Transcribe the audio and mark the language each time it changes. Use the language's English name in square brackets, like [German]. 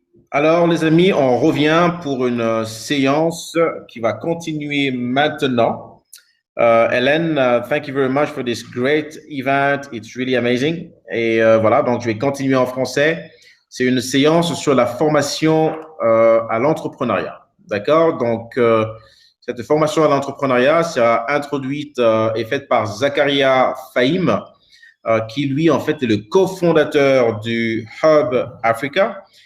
[French] Alors, les amis, on revient pour une séance qui va continuer maintenant. [English] Hélène, thank you very much for this great event. It's really amazing. [French] Et voilà, donc je vais continuer en français. C'est une séance sur la formation à l'entrepreneuriat. D'accord? Donc, cette formation à l'entrepreneuriat sera introduite et faite par Zakaria Fahim, qui lui, en fait, est le cofondateur du Hub Africa.